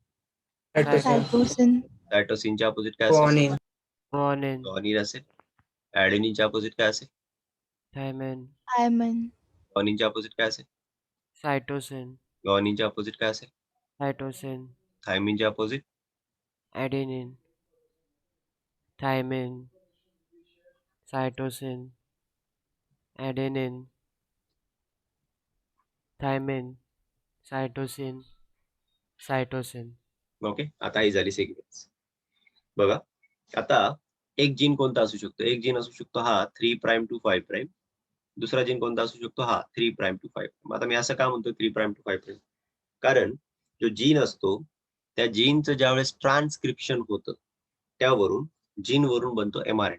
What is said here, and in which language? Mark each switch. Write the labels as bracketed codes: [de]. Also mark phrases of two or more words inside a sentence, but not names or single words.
[en] Cytosine. Cytosine, [mr] सायटोसिनच्या अपोजिट काय असेल? [en] Guanine. guanine, [mr] गॉनिन असेल. ऍडेनिनच्या अपोजिट काय असेल? [en] thymine, thymine, [mr] गॉनिनच्या अपोजिट काय असेल? [en] cytosine, [mr] गॉनिनच्या अपोजिट काय असेल? [en] cytosine, [mr] थायमिनच्या अपोजिट? [en] adenine, thymine, cytosine, adenine, thymine, cytosine, cytosine. [mr] ओके. आता ही झाली सिक्वेन्स. बघा आता एक जीन कोणता असू शकतो? एक जीन असू शकतो हा [en] 3 prime to 5 prime. [mr] दुसरा जीन कोणता असू शकतो? [en] हा 3 prime to 5. [mr] आता मी असं का म्हणतो [en] 3 prime to 5 prime? [mr] कारण जो जीन असतो त्या जीनचं ज्यावेळेस ट्रान्सक्रिप्शन होतं त्यावरून जीन वरून बनतो mRNA.